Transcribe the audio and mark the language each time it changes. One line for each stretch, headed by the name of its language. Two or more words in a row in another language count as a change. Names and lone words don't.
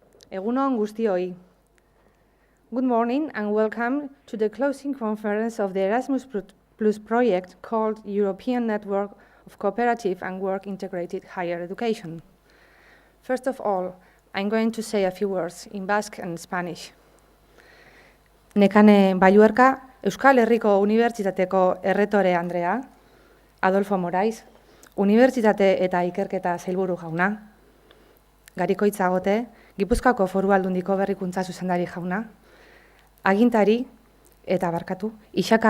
Basque: Egun on guztioi.
English: Good morning and welcome to the closing conference of the Erasmus Plus project called European Network of Cooperative and Work Integrated Higher Education. First of all, I'm going to say a few words in Basque and Spanish.
Basque: Nekane Balluerka, Euskal Herriko Unibertsitateko erretore Andrea, Adolfo Morais, Unibertsitate eta Ikerketa Sailburu jauna, Garikoitza Gote, Gipuzkoako Foru Aldundiko Berrikuntza Zuzendari jauna, agintari eta barkatu, Isaka